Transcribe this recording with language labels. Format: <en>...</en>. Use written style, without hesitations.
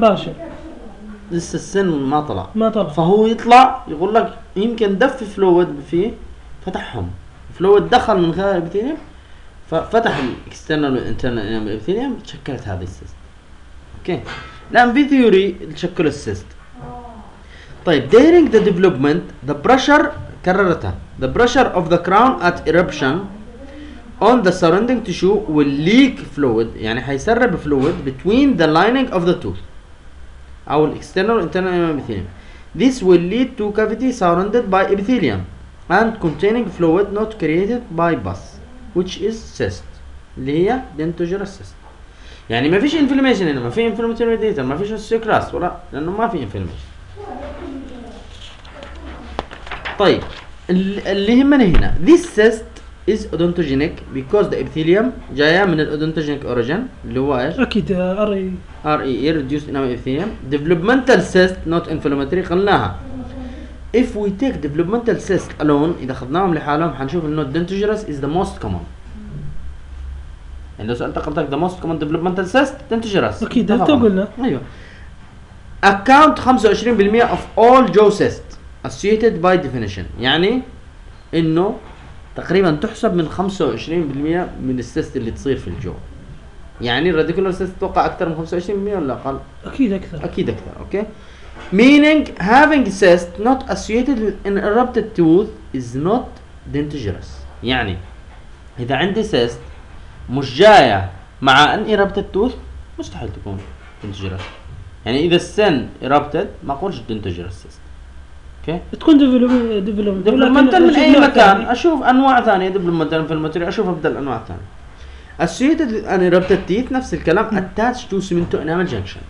<ar>باشر لسه السن ما طلع، ما طلع، فهو يطلع يقول لك يمكن دف فلويد فيه فتحهم، فلويد دخل من خلال الابثيليم ففتح الاكسترنال والانترنال الابثيليم تشكلت هذه السيست. اوكي لان في ثيوري تشكل السيست.</ar> <en>طيب during the development the pressure كررتها the pressure of the crown at eruption on the surrounding tissue will leak fluid</en> <ar>يعني حيسرب</ar> <en>fluid between the lining of the tooth أو external or internal epithelium. This will lead to cavity surrounded by epithelium and containing fluid not created by pus which is cyst</en> <ar>اللي هي</ar> <en>dentogerous cyst.</en> <ar>يعني ما فيش inflammation هنا، ما في inflammatory data، ما فيش osteoclast ولا لأنه ما في inflammation. طيب اللي همنا هنا</ar> <en>this cyst is odontogenic because the epithelium</en> <ar>جايه من الodontogenic origin اللي هو ايش؟ اكيد</ar> <en>RE reduced enamel epithelium. developmental cyst not inflammatory خلناها. if we take developmental cyst alone</en> <ar>اذا اخذناهم لحالهم حنشوف انه</ar> <en>dentogerous is the most common.</en> <ar>لو سالتك قلت لك</ar> <en>the most common developmental cyst dentogerous</en> <ar>اكيد انت قلنا</ar> <en>ايوه account 25% of all jaw cysts associated by definition.</en> <ar>يعني انه تقريبا تحسب من 25% من السيست اللي تصير في الجو. يعني الراديكولار سيست توقع اكثر من 25% ولا اقل؟ اكيد اكثر، اكيد اكثر.</ar> <en>Okay meaning having cyst not associated with an erupted tooth is not dangerous.</en> <ar>يعني اذا عندي cyst مش جايه مع ان erupted tooth مستحيل تكون dangerous. يعني اذا السن erupted ما اقولش dangerous cyst. اوكي تكون ديفلوبمنتال من اي مكان تاني. اشوف انواع ثانيه ديفلوبمنتال في الماتيريال، اشوف ابدا الانواع الثانيه اسيتد ان ربط التيث نفس الكلام اتاتش تو سمنتو انامل جنكشن.</ar>